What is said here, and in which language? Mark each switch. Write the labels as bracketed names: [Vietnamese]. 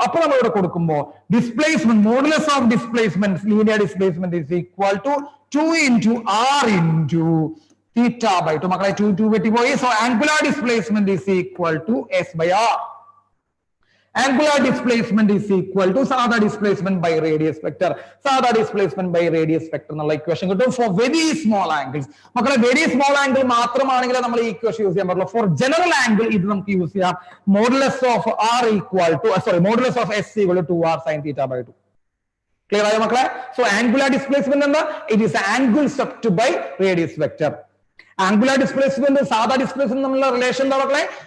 [Malayalam] അപ്പോൾ നമ്മൾ ഇവിടെ കൊടുക്കുമ്പോൾ [English] displacement, modulus of displacement, linear displacement is equal to 2 into r into theta by 2. [Malayalam] മക്കളെ 2 വെട്ടിപ്പോയി. [English] So angular displacement is equal to s by r. Angular displacement is equal to സാധാ displacement by radius vector. സാധാ displacement by radius vector [Malayalam] എന്നുള്ള equation കിട്ടും [English] for very small angles. [Malayalam] മക്കളെ very small angle മാത്രമാണെങ്കിൽ നമ്മൾ ഈ equation use ചെയ്യാൻ പറ്റുള്ളൂ. [English] For general angle [Malayalam] ഇത് നമുക്ക് യൂസ് ചെയ്യാം. [English] Modulus of r equal to modulus of s equal to 2r sin theta by 2. [Malayalam] Clear ആയോ മക്കളെ? [English] So angular displacement എന്താ? It is angle swept by radius vector. [Malayalam] Angular displacement സാധാ displacement തമ്മിലുള്ള relation എന്താ മക്കളെ?